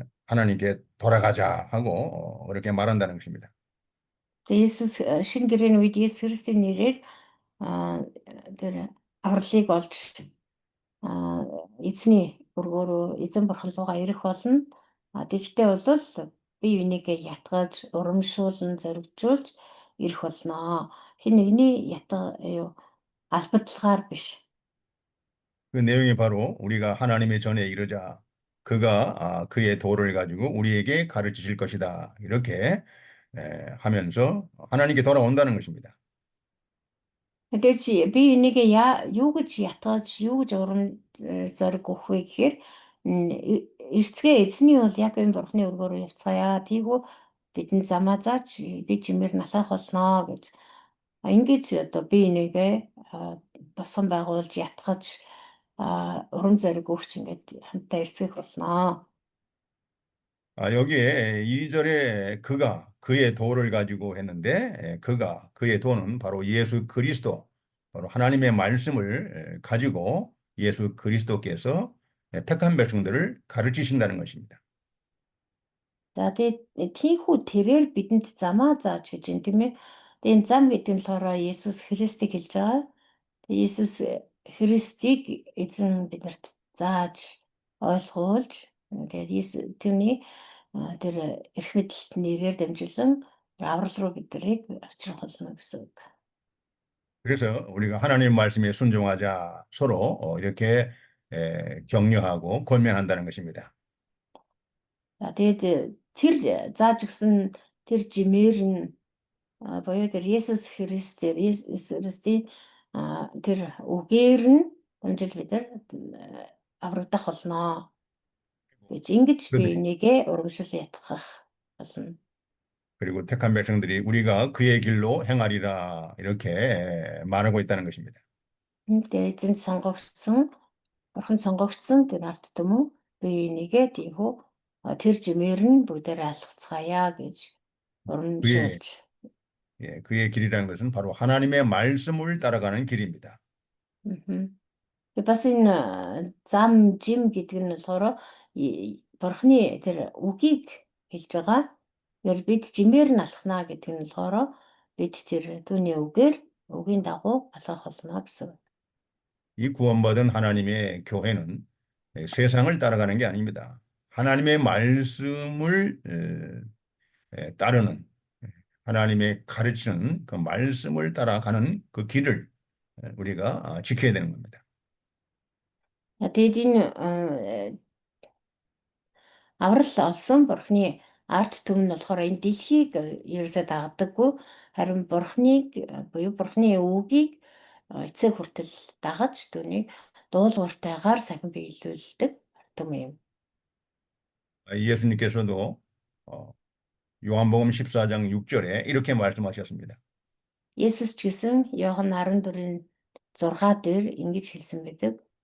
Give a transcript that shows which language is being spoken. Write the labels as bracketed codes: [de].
[ko] 하나님께 돌아가자 하고 그렇게 말한다는 것입니다. [mn] Есүс шинэ гэрээний үед Есүс Христийн нэрээр тэр авралыг олж эзний өргөөрөө эзэн бурхан руугаа ирэх болно. Тэгэхдээ бол бие бинийгээ ятгаж, урамшуулн, зоригжуулж ирэх болно. Хэн нэгний албадлагаар биш. [ko] 그 내용이 바로 우리가 하나님의 전에 이르자 그가 그의 도를 가지고 우리에게 가르치실 것이다. 이렇게 하면서 하나님께 돌아온다는 것입니다. [mn] Тэгээд чи би энийгээ юу гэж ятгаж, юу гэж зориг өгөх вэ гэхээр эрцгээ эзний бол яг энэ бурхны өргөөрөө явцгаая. Тийгүү бидний замаа зааж би чимээр налах болноо гэж. Ингэж одоо би энийгээ босгон байгуулж ятгаж урам зориг өгч ингээд хамтаа эрцгэх болноо. [ko] 여기에 2절에 그가 그의 도를 가지고 했는데 그의 도는 바로 예수 그리스도, 바로 하나님의 말씀을 가지고 예수 그리스도께서 택한 백성들을 가르치신다는 것입니다. [mn] За тэгээд тийхүү тэрээр бидэнд замаа зааж гэж юм тийм ээ. Тэгээд энэ зам гэдэг нь болохоор Есүс Христийг хэлж байгаа. Есүс Христийг эзэн биднэрт зааж ойлгуулж тэгээд түүний тэр эрх мэдэлт нэрээр дамжуулан аврал руу биднийг авчрах болно гэсэн үг. [ko] 그래서 우리가 하나님 말씀에 순종하자 서로 이렇게 격려하고 권면한다는 것입니다. [mn] За тэгээд тэр зааж өгсөн тэр жимээр нь боёо тэр Есүс Христийн тэр үгээр нь дамжуул бид нар аврагдах болно гэж ингэж би [ko] 그들이 [mn] энийгээ урамшил ятгах болно. [ko] 그리고 택한 백성들이 우리가 그의 길로 행하리라 이렇게 말하고 있다는 것입니다. [mn] Тэгээд эзэн бурхан сонгогдсон тэр ард түмэн би энийгээ тийхүү тэр жимээр нь бүгдээр алхацгаая гэж урамшуулж. [ko] 그의 길이라는 것은 바로 하나님의 말씀을 따라가는 길입니다. [mn] Бас энэ зам жим гэдэг нь болохоор бурхны тэр үгийг хэлж байгаа. Тэгэхээр бид жимээр нь алхна гэдэг нь болохоор бид тэр түүний үгийн дагуу алхах болно гэсэн. [ko] 이 구원받은 하나님의 교회는 세상을 따라가는 게 아닙니다. 하나님의 말씀을 따르는, 하나님의 가르치는 그 말씀을 따라가는 그 길을 우리가 지켜야 되는 겁니다. [mn] Тэгээд энэ аврал олсон бурхны ард түмэн нь болохоор энэ дэлхийг ерөөсөө дагадаггүй, харин буюу бурхны үгийг эцэг хүртэл дагаж түүнийг дуулууртайгаар сахин биелүүлдэг ард түмэн юм. [ko] 예수님께서도 요한복음 14장 6절에 이렇게 말씀하셨습니다. [mn] Есүс ч гэсэн Иохан 14-ийн 6 дээр ингэж хэлсэн байдаг.